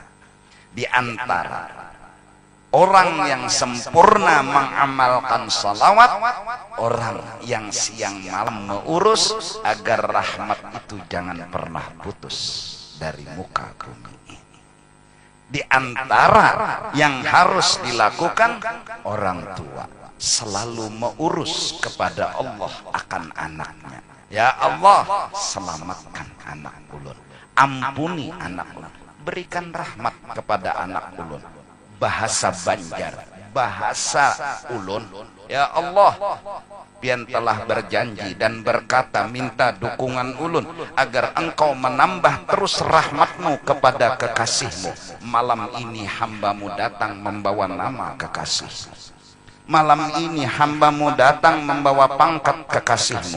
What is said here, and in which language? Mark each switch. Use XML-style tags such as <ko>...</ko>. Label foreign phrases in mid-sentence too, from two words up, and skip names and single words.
<id>Di antara orang yang sempurna mengamalkan salawat, orang yang siang malam mengurus agar rahmat itu jangan pernah putus dari muka bumi ini. Di antara yang harus dilakukan, orang tua selalu mengurus kepada Allah akan anaknya. Ya Allah, selamatkan anak ulun, ampuni anak ulun, berikan rahmat kepada anak ulun. Bahasa Banjar, bahasa ulun, ya Allah, pian telah berjanji dan berkata minta dukungan ulun agar engkau menambah terus rahmatmu kepada kekasihmu. Malam ini hambamu datang membawa nama kekasih. Malam ini hambamu datang membawa pangkat kekasihmu.</id>